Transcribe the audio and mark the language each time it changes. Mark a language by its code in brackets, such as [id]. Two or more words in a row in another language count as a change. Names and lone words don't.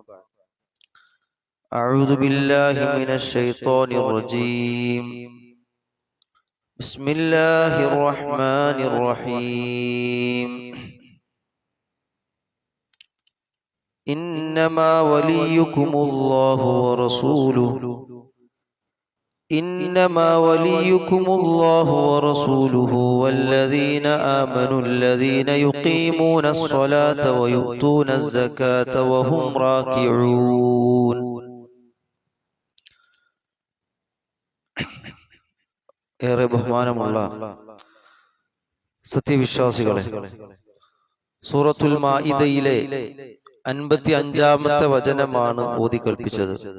[ar] أعوذ بالله من الشيطان الرجيم بسم الله الرحمن الرحيم إنما وليكم الله ورسوله والذين آمنوا الذين يقيمون الصلاة ويؤتون الزكاة وهم راكعون. [ml] ഏറെ ബഹുമാനമുള്ള സത്യവിശ്വാസികളെ, സൂറത്തുൽ മാഇദയിലെ 55-ാമത്തെ വചനമാണ് ഓതി കേൾപ്പിച്ചത്.